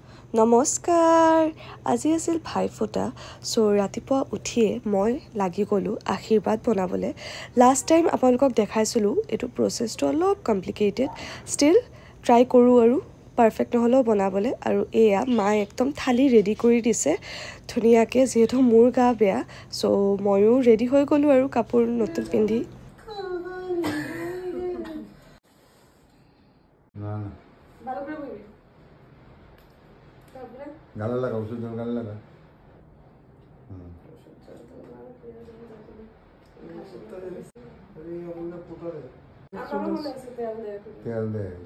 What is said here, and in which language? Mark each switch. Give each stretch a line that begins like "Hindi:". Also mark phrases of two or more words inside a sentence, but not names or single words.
Assamese: নমস্কাৰ আজি আছিল ভাইফোঁটা সো ৰাতিপুৱা উঠিয়ে মই লাগি গলো আশীৰ্বাদ বনাবলে
English: last time
Assamese: আপোনালোকক দেখাইছিলো এটো প্ৰসেসটো অলপ
English: complicated still try
Assamese: কৰো আৰু পাৰফেক্ট নহলেও বনাবলে আৰু এয়া মাই একদম থালি ৰেডি কৰি দিছে ধুনিয়াকে যেহেতু মোৰ গা বেয়া সো ময়ো ৰেডি হৈ গলো আৰু কাপোৰ নতুন পিন্ধি
Bangla: না না গালে লাগা ওষুধ গালে লাগা তেল দে